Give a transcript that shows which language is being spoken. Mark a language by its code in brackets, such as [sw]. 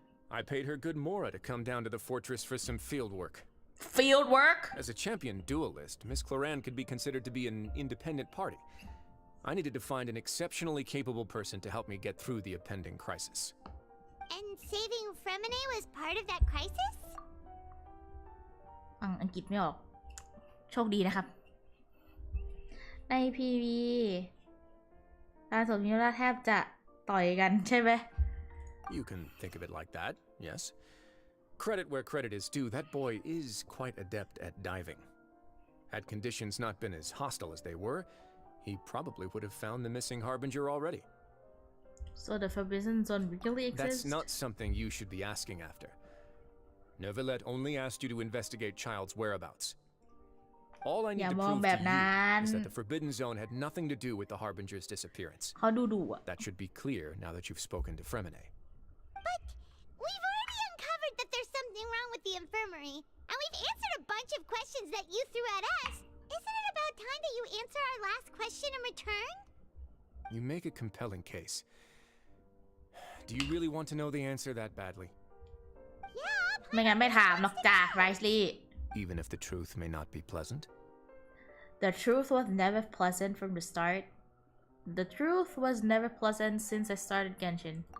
[en] I paid her good mora to come down to the fortress for some field work. Field work? As a champion duelist, Miss Claran could be considered to be an independent party. I needed to find an exceptionally capable person to help me get through the impending crisis. And saving Fremine was part of that crisis? [th] อังกฤษไม่ออกโชคดีนะครับใน PV อาสมมิราแทบจะต่อยกันใช่ไหม [en] You can think of it like that, yes. Credit where credit is due, that boy is quite adept at diving. Had conditions not been as hostile as they were, he probably would have found the missing Harbinger already. So the Forbidden Zone really exists? That's not something you should be asking after. Neuvillette only asked you to investigate Child's whereabouts. All I need to prove to you is that the Forbidden Zone had nothing to do with the Harbinger's disappearance. That should be clear now that you've spoken to Fremine. But we've already uncovered that there's something wrong with the infirmary, and we've answered a bunch of questions that you threw at us. Isn't it about time that you answer our last question in return? You make a compelling case. Do you really want to know the answer that badly? [th] ไม่งั้นไม่ถามหรอกจ้ะ Risley. [en] Even if the truth may not be pleasant? The truth was never pleasant from the start. The truth was never pleasant since I started Genshin.